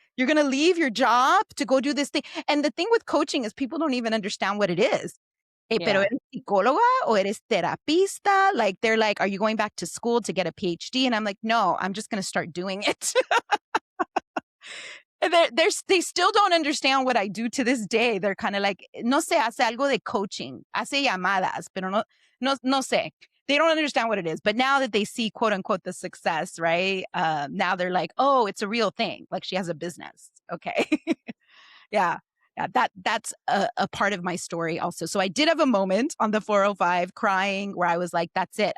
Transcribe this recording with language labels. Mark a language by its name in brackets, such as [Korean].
[English] You're going to leave your job to go do this thing?" And the thing with coaching is people don't even understand what it is. [Spanish] Pero [English] Yeah. [Spanish] eres psicóloga o eres terapista? [English] Like, they're like, "Are you going back to school to get a PhD?" And I'm like, "No, I'm just going to start doing it." And they still don't understand what I do to this day. They're kind of like, [Spanish] no sé, hace algo de coaching, hace llamadas, pero no sé. [English] They don't understand what it is. But now that they see, quote unquote, the success, right? Now they're like, oh, it's a real thing. Like she has a business. Okay. Yeah. That's a part of my story also. So I did have a moment on the 405 crying where I was like, that's it.